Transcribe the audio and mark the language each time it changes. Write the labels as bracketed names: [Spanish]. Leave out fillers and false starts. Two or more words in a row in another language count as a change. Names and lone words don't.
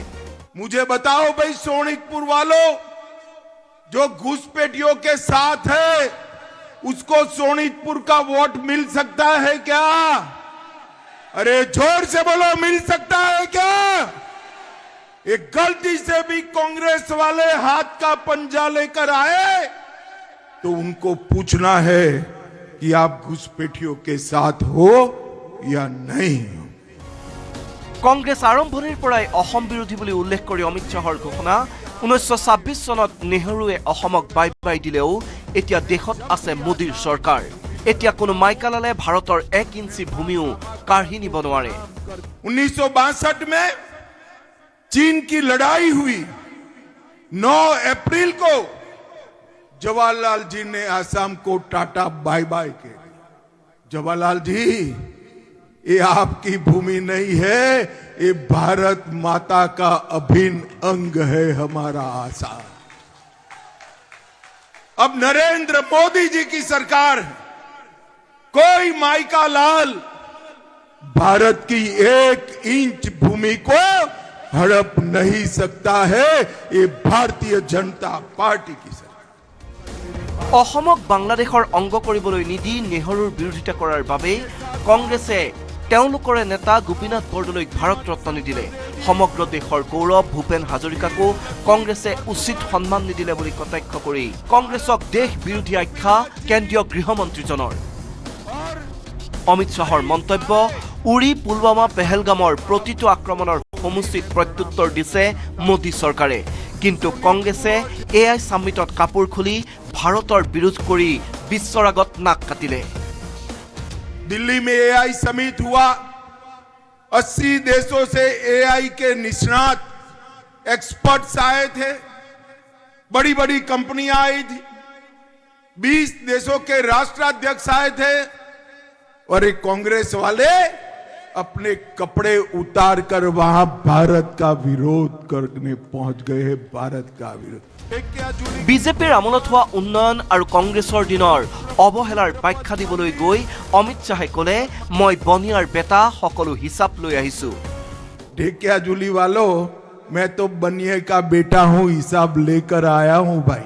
[Hindi] मुझे बताओ भाई, सोनितपुर वालों जो घुसपैठियों के साथ है उसको सोनितपुर का वोट मिल सकता है क्या? अरे जोर से बोलो, मिल सकता है क्या? एक गलती से भी कांग्रेस वाले हाथ का पंजा लेकर आए तो उनको पूछना है कि आप घुसपैठियों के साथ हो या नहीं। [Assamese] কংগ্ৰেছ আৰম্ভণিৰ পৰাই অসম বিৰোধী বুলি উল্লেখ কৰি অমিত শ্বাহৰ ঘোষণা 1926 চনত নেহৰুৱে অসমক বাই বাই দিলেও এতিয়া দেশত আছে মোদীৰ চৰকাৰ। এতিয়া কোনো মাইকালালে ভাৰতৰ 1 ইঞ্চি ভূমিও কাঢ়ি নিব নোৱাৰে। [Hindi] 1962 में चीन की लड़ाई हुई। 9 अप्रैल को जवाहरलाल जी ने आसाम को टाटा बाय बाय के। जवाहरलाल जी, ये आपकी भूमि नहीं है, ये भारत माता का अभिन्न अंग है हमारा आसाम। अब नरेंद्र मोदी जी की सरकार है। कोई माइका लाल भारत की 1 इंच भूमि को हड़प नहीं सकता है, ये भारतीय जनता पार्टी की सरकार। [Assamese] অসমক বাংলাদেশৰ অংগ কৰিবলৈ নিদি নেহৰুৰ বিৰোধিতা কৰাৰ বাবে কংগ্ৰেছে তেওঁলোকৰে নেতা গোপীনাথ বৰদলৈক ভাৰত ৰত্ন নিদিলে। সমগ্ৰ দেশৰ গৌৰৱ ভূপেন হাজৰিকাকো কংগ্ৰেছে উচিত সন্মান নিদিলে বুলি কটাক্ষ কৰি কংগ্ৰেছক দেশ বিৰোধী আখ্যা কেন্দ্ৰীয় গৃহমন্ত্ৰীজনৰ। অমিত শ্বাহৰ মন্তব্য উৰি পুলৱামা পেহেলগামৰ প্ৰতিটো আক্ৰমণৰ সমুচিত প্ৰত্যুত্তৰ দিছে মোদী চৰকাৰে। কিন্তু কংগ্ৰেছে এআই সামিটত কাপোৰ খুলি ভাৰতৰ বিৰোধ কৰি বিশ্বৰ আগত নাক কাটিলে। [Hindi] दिल्ली में एआई समिट हुआ। 80 देशों से एआई के निष्णात एक्सपर्ट्स आए थे। बड़ी बड़ी कंपनियां आई थी। 20 देशों के राष्ट्राध्यक्ष आए थे और एक कांग्रेस वाले अपने कपड़े उतार कर वहां भारत का विरोध करने पहुंच गए हैं। भारत का विरोध। [Assamese] বিজেপিৰ আমোলত হোৱা উন্নয়ন আৰু কংগ্ৰেছৰ দিনৰ অৱহেলাৰ ব্যাখ্যা দিবলৈ গৈ অমিত শ্বাহে ক'লে মই বনিয়াৰ বেটা সকলো হিচাপ লৈ আহিছো। [Hindi] ढेकियाजुली वालों, मैं तो बनिए का बेटा हूं, हिसाब लेकर आया हूं भाई।